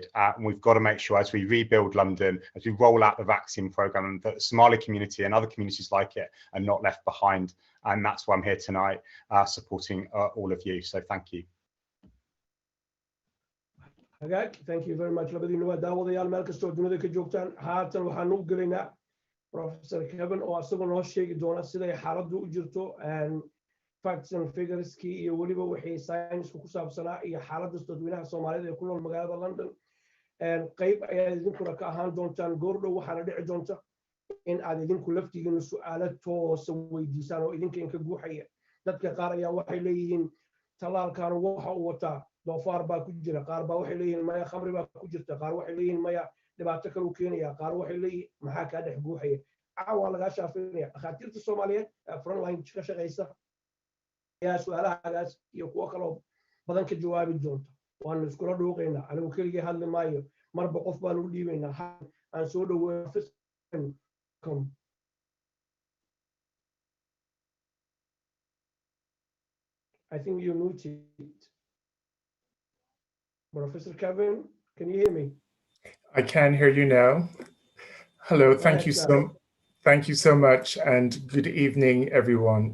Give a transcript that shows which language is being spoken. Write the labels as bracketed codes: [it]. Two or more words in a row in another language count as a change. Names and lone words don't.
[en] And we've got to make sure, as we rebuild London, as we roll out the vaccine programme, that the Somali community and other communities like it are not left behind. And that's why I'm here tonight, supporting all of you. So thank you. Thank you very much. [so] labadiina waa daawadayaal meel kastoo dunida ka joogtaan. Haatan waxaan u gelaynaa Professor Kevin oo asagoo noo sheegi doona siday xaaladdu u jirto, [en] facts and figureski [so] iyo weliba wixii saynisku ku saabsanaa iyo xaaladda dadweynaha Soomaalida ee ku nool magaalada London. Qayb ayaa idinkuna ka ahaan doontaan goordhow, waxaana dhici doonta in aad idinku laftigiina su'aalo toosa weydiisaan oo idinka inka guuxaya. Dadka qaar ayaa waxay leeyihiin talaalkan waxa uu wataa doofaar baa ku jira, qaar baa waxay leeyihiin maya khamri baa ku jirta, qaar waxay leeyihiin maya dhibaato kale u keenaya, qaar waxay leeyihiin maxaa kaa dhex guuxaya. Caawa lagaa shaafinaya dhakhaatiirta Soomaaliyeed frontline ka shaqaysa ayaa su'aalahagaas iyo kuwo kaloo badan ka jawaabi doonta. Waanu iskula dhuuqaynaa, anigu keligii hadli maayo, marba qof baanu u dhiibaynaa. Aan soo dhaweeyo [en] I think you're muted. Professor Kevin, can you hear me? I can hear you now. Hello, thank you so much, and good evening, everyone.